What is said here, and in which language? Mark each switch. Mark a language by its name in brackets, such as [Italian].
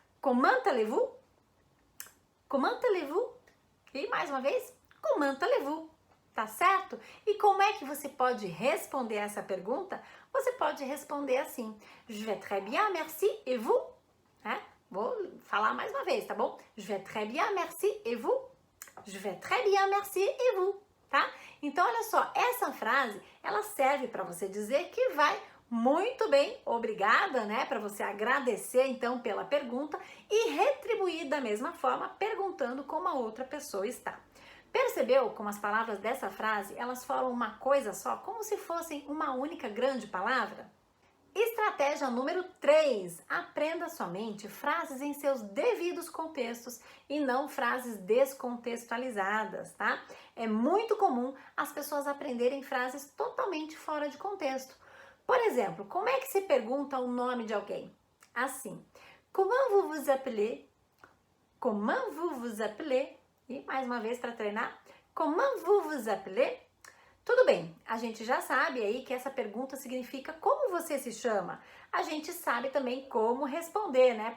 [French] Comment allez-vous? Comment allez-vous? [Portuguese] E mais uma vez? [French] Comment allez-vous? [Portuguese] Tá certo? E como é que você pode responder essa pergunta? Você pode responder assim: [French] Je vais très bien, merci, et vous? [Portuguese] Vou falar mais uma vez, tá bom? [French] Je vais très bien, merci, et vous? Je vais très bien, merci, et vous? [Portuguese] Tá? Então, olha só, essa frase, ela serve para você dizer que vai muito bem, obrigada, né? Para você agradecer, então, pela pergunta e retribuir da mesma forma, perguntando como a outra pessoa está. Percebeu como as palavras dessa frase, elas formam uma coisa só, como se fossem uma única grande palavra? Estratégia número 3. Aprenda somente frases em seus devidos contextos e não frases descontextualizadas, tá? É muito comum as pessoas aprenderem frases totalmente fora de contexto. Por exemplo, como é que se pergunta o nome de alguém? [French] Assim: Comment vous vous appelez? Comment vous vous appelez? [Portuguese] E mais uma vez para treinar, [French] comment vous vous appelez? [Portuguese] Tudo bem, a gente já sabe aí que essa pergunta significa como você se chama. A gente sabe também como responder, né?